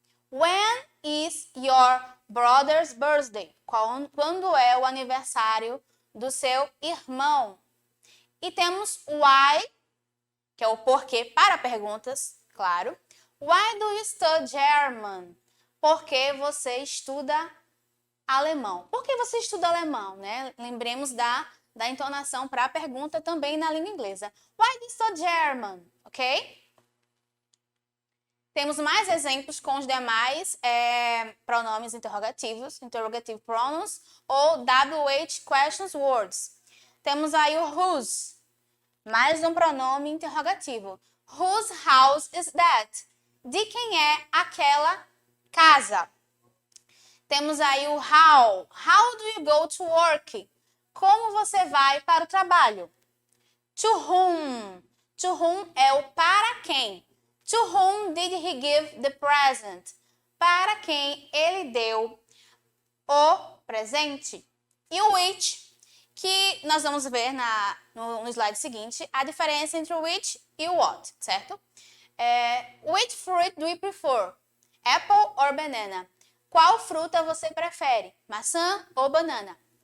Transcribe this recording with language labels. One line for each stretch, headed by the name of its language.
English: When is your brother's birthday?
Portuguese: Quando é o aniversário do seu irmão? E temos why, que é o porquê para perguntas, claro.
English: Why do you study German?
Portuguese: Por que você estuda alemão? Por que você estuda alemão, né? Lembremos da entonação para a pergunta também na língua inglesa.
English: Why do you study German?
Portuguese: Ok? Temos mais exemplos com os demais pronomes interrogativos,
English: interrogative pronouns
Portuguese: ou
English: WH questions words.
Portuguese: Temos aí o whose, mais um pronome interrogativo.
English: Whose house is that?
Portuguese: De quem é aquela casa? Temos aí o how.
English: How do you go to work?
Portuguese: Como você vai para o trabalho?
English: To whom? To whom
Portuguese: é o para quem.
English: To whom did he give the present?
Portuguese: Para quem ele deu o presente. E o which, que nós vamos ver no slide seguinte, a diferença entre o which e o what, certo?
English: Which fruit do you prefer? Apple or banana?
Portuguese: Qual fruta você prefere? Maçã ou banana?